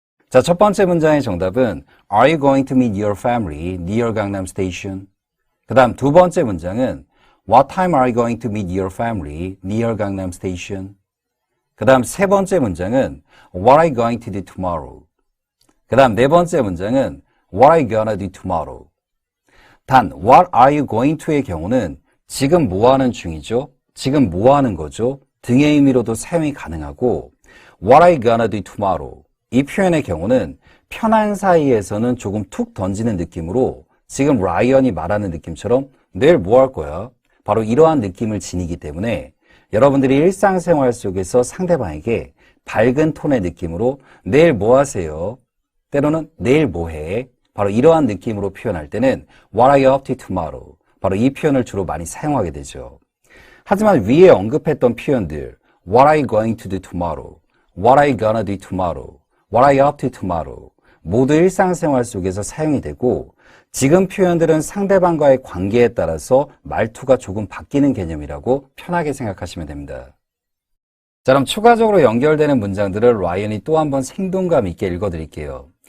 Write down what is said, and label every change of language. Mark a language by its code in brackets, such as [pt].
[ko] 자, 첫 번째 문장의 정답은 [en] Are you going to meet your family near Gangnam Station? [ko] 그 다음 두 번째 문장은 [en] What time are you going to meet your family near Gangnam Station? [ko] 그 다음 세 번째 문장은 [en] What are you going to do tomorrow? [ko] 그 다음 네 번째 문장은 [en] What are you gonna do tomorrow? [ko] 단 What are you going to의 경우는 지금 뭐 하는 중이죠? 지금 뭐 하는 거죠? 등의 의미로도 사용이 가능하고 [en] What are you gonna do tomorrow? [ko] 이 표현의 경우는 편한 사이에서는 조금 툭 던지는 느낌으로 지금 라이언이 말하는 느낌처럼 내일 뭐 할 거야? 바로 이러한 느낌을 지니기 때문에 여러분들이 일상생활 속에서 상대방에게 밝은 톤의 느낌으로 내일 뭐 하세요? 때로는 내일 뭐 해? 바로 이러한 느낌으로 표현할 때는 [en] What are you up to tomorrow? [ko] 바로 이 표현을 주로 많이 사용하게 되죠. 하지만 위에 언급했던 표현들 [en] What are you going to do tomorrow? What are you gonna do tomorrow? What are you up to tomorrow? [ko] 모두 일상생활 속에서 사용이 되고 지금 표현들은 상대방과의 관계에 따라서 말투가 조금 바뀌는 개념이라고 편하게 생각하시면 됩니다. 자, 그럼 추가적으로 연결되는 문장들을 라이언이 또 한 번 생동감 있게 읽어드릴게요.